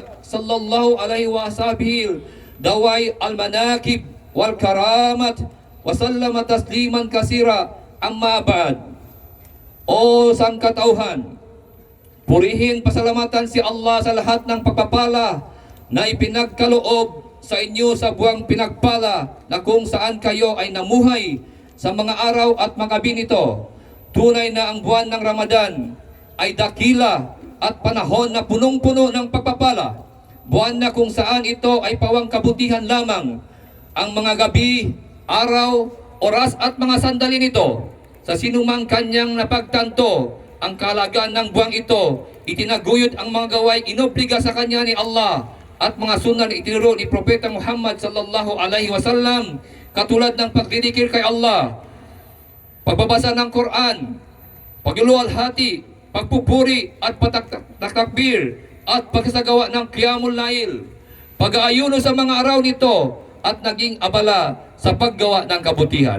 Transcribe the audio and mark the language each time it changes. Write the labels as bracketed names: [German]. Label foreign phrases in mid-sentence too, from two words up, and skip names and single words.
[Arabic] صلى الله عليه وصحبه دوائي المناكب والكرامات وسلم تسليما كثيرا. أما بعد. [Filipino] O sangkatauhan, purihin pasalamatan si Allah sa lahat ng pagpapala na ipinagkaloob sa inyo sa buwang pinagpala na kung saan kayo ay namuhay sa mga araw at mga gabi nito. Tunay na ang buwan ng Ramadan ay dakila at panahon na punong-puno ng pagpapala. Buwan na kung saan ito ay pawang kabutihan lamang. Ang mga gabi, araw, oras at mga sandali nito, sa sinumang kanyang napagtanto ang kalagaan ng buwang ito, itinaguyod ang mga gaway inobliga sa kanya ni Allah at mga sunnah na itinuro ni Propeta Muhammad [Arabic] صلى الله عليه وسلم, [Filipino] katulad ng pagdidikir kay Allah, pagbabasa ng Quran, pagluluwalhati, pagpupuri at patakbir at pagsasagawa ng [Arabic] قيام الليل, [Filipino] pag-aayuno sa mga araw nito at naging abala sa paggawa ng kabutihan.